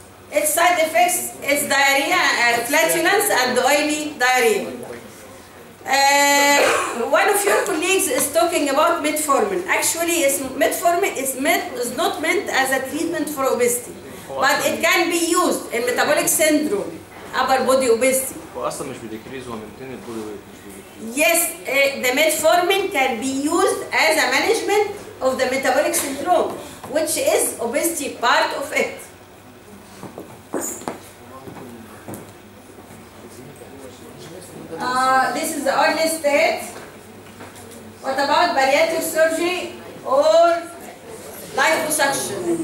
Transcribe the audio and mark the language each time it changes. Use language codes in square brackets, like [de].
[en] Its side effects is diarrhea, flatulence, and oily diarrhea. One of your colleagues is talking about metformin. Actually, metformin is not meant as a treatment for obesity, but it can be used in metabolic syndrome, upper body obesity. [ar] هو اصلا مش بيديكريز، هو maintain [en] البودي ويت [ar] مش بيديكريز. [en] Yes, the metformin can be used as a management of the metabolic syndrome, which is obesity part of it. This is the orlistat. What about bariatric surgery or liposuction?